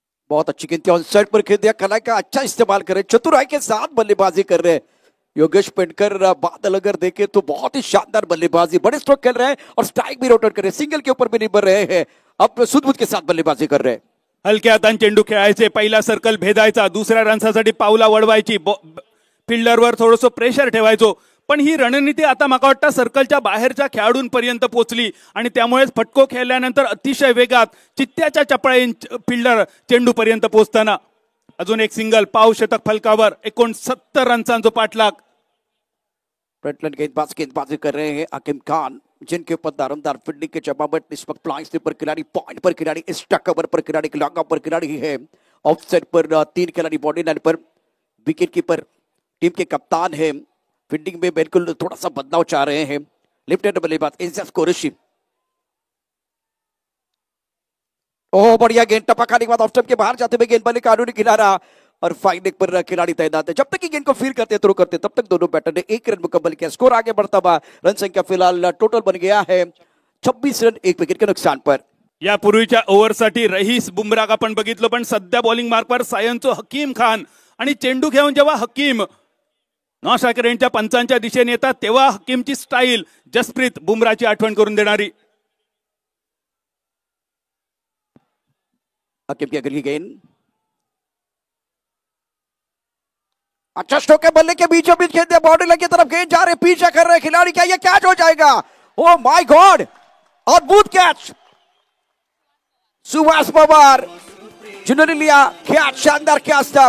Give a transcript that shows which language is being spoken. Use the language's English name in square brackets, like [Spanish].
[Hindi] बहुत अच्छी गेंद ऑन साइड पर खेल दिया. कला का अच्छा इस्तेमाल कर रहे, चतुराई के साथ बल्लेबाजी कर रहे हैं योगेश पेटकर. बादल अगर देखे तो बहुत ही शानदार बल्लेबाजी, बड़े स्ट्रोक खेल रहे हैं और स्ट्राइक भी रोटेट कर रहे हैं, सिंगल के ऊपर भी निर्भर रहे हैं. अब सुदबुद के साथ बल्लेबाजी कर रहे हैं. [Marathi] हलक्या हाताने चेंडू खेळायचे, पहिला सर्कल भेदायचा, दुसऱ्या रनसाठी पावला वळवायची, फिल्डरवर थोडंसं प्रेशर ठेवायचो. पण ही रणनीती आता मला वाटतं सर्कलच्या बाहेरच्या खेळाडूंपर्यंत पोहोचली आणि त्यामुळेच फटको खेळल्यानंतर अतिशय वेगात चित्त्याच्या चपळाईन फिल्डर चेंडूपर्यंत पोहोचताना अजून एक सिंगल, पाव शतक फलकावर 69 रनचा जो पाठलाग. [Hindi] फ्रंटलाइन गेंदबाजी कर रहे हैं हकीम खान, जिनके ऊपर दारोमदार फील्डिंग के जवाब इस वक्त फ्लाइंग पर खिलाड़ी, पॉइंट पर खिलाड़ी, एक्स्ट्रा कवर पर खिलाड़ी, लॉन्ग ऑफ पर खिलाड़ी है. ऑफ साइड पर 3 खिलाड़ी, बॉडी लाइन पर विकेट कीपर, टीम के कप्तान है. फील्डिंग में बिल्कुल थोड़ा सा बदलाव चाह रहे हैं. लेफ्ट हैंड बल्लेबाज इंसाफ कुरैशी. ओह बढ़िया गेंद, टपकाने के बाद ऑफ स्टंप के बाहर जाते हुए गेंदबाजी कानूनी किनारा और फाइन लेग पर खिलाड़ी तैनात है. जब तक कि गेंद को फील करते थ्रो करते तब तक दोनों बैटर ने 1 रन मुकम्मल किया. स्कोर आगे बढ़ता हुआ, रन संख्या फिलहाल टोटल बन गया है 26 रन 1 विकेट के नुकसान पर. [Marathi] या पूर्वीच्या ओव्हरसाठी रईस बुमराह आपण बघितलं, पण सध्या बॉलिंग मार्कवर सायनचो हकीम खान. आणि चेंडू घेऊन जेव्हा हकीम नॉस्ट्रायकर यांच्या पंचांच्या दिशेने येतात तेव्हा हकीमची स्टाईल जसप्रीत बुमराहची आठवण करून देणारी. [Hindi] हकीम की अगली गेंद, अच्छा स्ट्रोक है, बल्ले के बीचों बीच खेलते, बॉर्डर लाइन की तरफ गेंद जा रहे, पीछे कर रहे खिलाड़ी, क्या ये कैच हो जाएगा? [English] oh my god, [Hindi] अद्भुत कैच सुभाष पवार जिन्होंने लिया कैच. शानदार कैच था.